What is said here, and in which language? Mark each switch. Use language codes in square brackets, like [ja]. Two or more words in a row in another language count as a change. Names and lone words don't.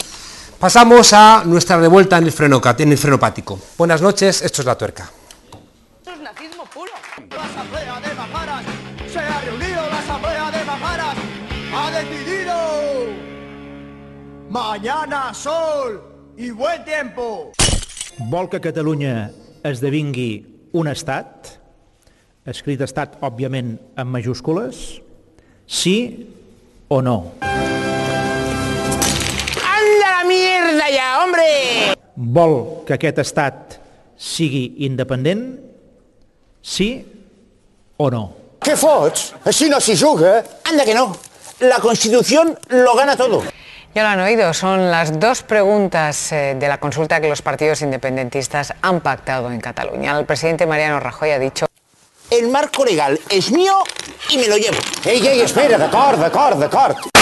[es] Pasamos a nuestra revuelta en el frenopático. Buenas noches, esto es La Tuerca. Esto es nazismo puro. La asamblea de Majaras, se ha reunido la asamblea de Majaras, ha decidido mañana sol y buen tiempo. [ca] Vol que Catalunya esdevingui un estat, escrit estat, òbviament, en majúscules, sí o no? [es] ¡Anda la mierda ya, hombre! [ca] Vol que aquest estat sigui independent, sí o no? Què fots? Així no s'hi juga. [es] ¡Anda que no! La Constitución lo gana todo. Ya lo han oído, son las dos preguntas de la consulta que los partidos independentistas han pactado en Cataluña. El presidente Mariano Rajoy ha dicho: El marco legal es mío y me lo llevo. [ca] Ei, espera, d'acord.